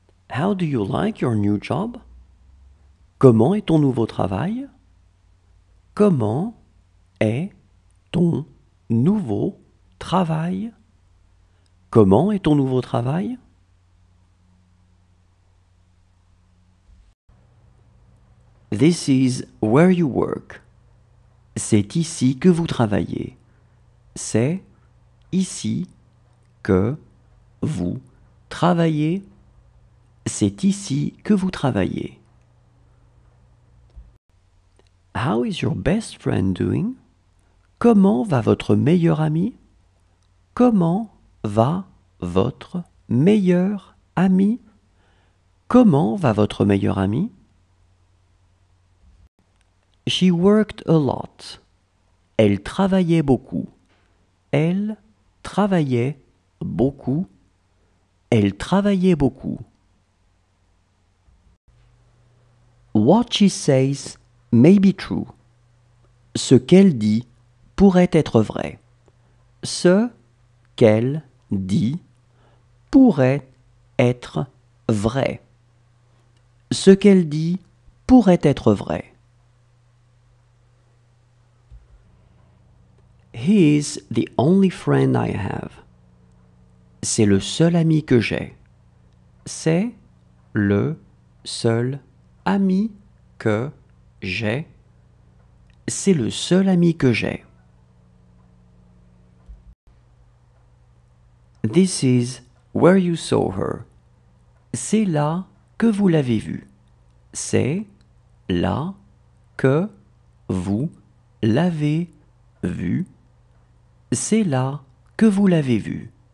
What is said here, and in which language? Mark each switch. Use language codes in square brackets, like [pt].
[en] How do you like your new job? [fr] Comment est ton nouveau travail? Comment est ton nouveau travail? Comment est ton nouveau travail? [en] This is where you work. [fr] C'est ici que vous travaillez. C'est ici que vous travaillez. C'est ici que vous travaillez. [en] How is your best friend doing? [fr] Comment va votre meilleur ami? Comment va votre meilleur ami? Comment va votre meilleur ami? [en] She worked a lot. [fr] Elle travaillait beaucoup. Elle travaillait beaucoup. Elle travaillait beaucoup. [en] What she says may be true. [fr] Ce qu'elle dit pourrait être vrai. Ce qu'elle dit pourrait être vrai. Ce qu'elle dit pourrait être vrai. [en] He is the only friend I have. [fr] C'est le seul ami que j'ai. C'est le seul ami que j'ai. C'est le seul ami que j'ai. [en] This is where you saw her. [fr] C'est là que vous l'avez vue. C'est là que vous l'avez vue. C'est là que vous l'avez vue.